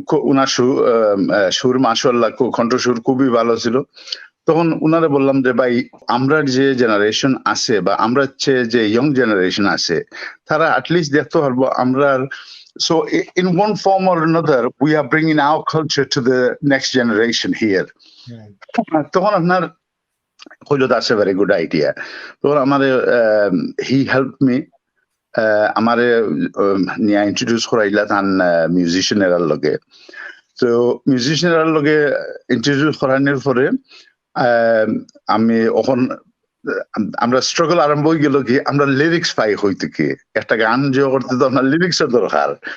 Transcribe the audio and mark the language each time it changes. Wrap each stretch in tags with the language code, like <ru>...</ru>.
<bn>উনার সুর মাশাআল্লাহ, কণ্ঠসুর খুবই ভালো ছিল। তখন উনারে বললাম যে ভাই, আমরা যে জেনারেশন আছে বা আমরা যে ইয়ং জেনারেশন আছে, তারা অ্যাটলিস্ট দেখতে পারবো আমরা।</bn> <en>So in one form or another, we are bringing our culture to the next generation here.</en> <bn>তখন আপনার হইলো,</bn> <en>that's a very good idea.</en> <bn>তখন আমার</bn> <en>he helped me,</en> <bn>আমারে নিয়ে ইন্ট্রোডিউস করাইলা তান মিউজিশিয়ানের লগে। তো মিউজিশিয়ানের লগে ইন্ট্রোডিউস করানোর পরে আমি এখন আমরা স্ট্রাগল আরম্ভ হয়ে গেল কি, আমরা লিরিক্স পাই হইতে কি একটা গান যে করতে তো আপনার লিরিক্সের দরকার।</bn>